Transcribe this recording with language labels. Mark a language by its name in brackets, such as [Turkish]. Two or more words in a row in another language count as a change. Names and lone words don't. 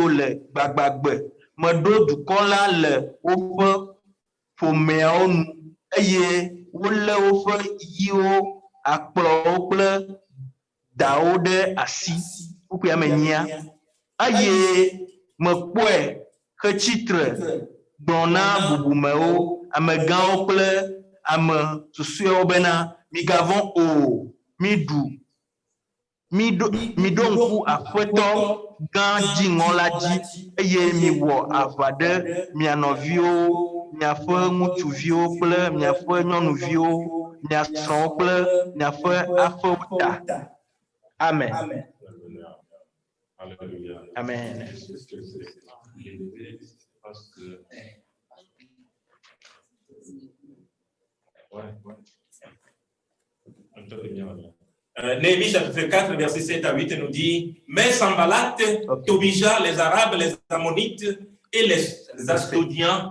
[Ewe] le gbagbagbe me do dukɔ la le woƒe ƒomeawo nu eye wole woƒe yiwo akplɔwo kple dawo ɖe asi wokua me nyia eye mekpɔe xe tsitre gblɔ na bubumewo amegãwo kple ame susuewo bena migavɔ̃ o miɖo ŋku aƒetɔ gã dziŋɔ la dzi eye miwɔ aʋa ɖe mia nɔviwo miaƒe ŋutsuviwo kple miaƒe nyɔnuviwo mia srɔ̃wo kple miaƒe aƒewo ta. [French] Amen. Alléluia. Amen. Parce que... Néhémie chapitre 4, verset 7 à 8 nous dit: Mais Sanballat, Tobija, les Arabes, les Ammonites et les Asdodiens.